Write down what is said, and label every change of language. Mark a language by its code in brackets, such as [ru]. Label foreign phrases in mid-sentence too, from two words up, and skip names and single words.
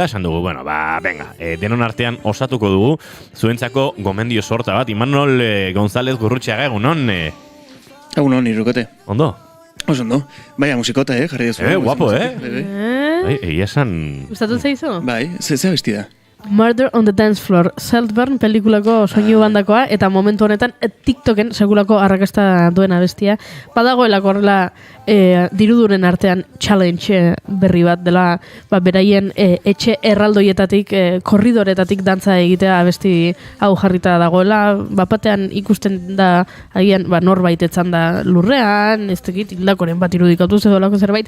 [eu] Esan dugu, venga, denon artean osatuko dugu zuentzako gomendio sorta bat. Imanol González Gurrutxaga, egunon? Egunon, irrukote. Ondo? Oso ondo. Baina musikota, jarri dezu. Guapo, Egia esan... Gustatu zaizu? Bai, ze besti da? Murder on the Dance Floor, Saltburn pelikulako soinu bandakoa, eta momentu honetan TikToken segulako arrakasta duena bestia. Badagoelako horrela diruduren artean challenge berri bat dela, beraien etxe erraldoietatik, korridoretatik dantza egitea abesti hau jarrita dagoela, batean ikusten da agian norbait etzan da lurrean, ez tekit hildakoren bat irudikatu zedolako zerbait.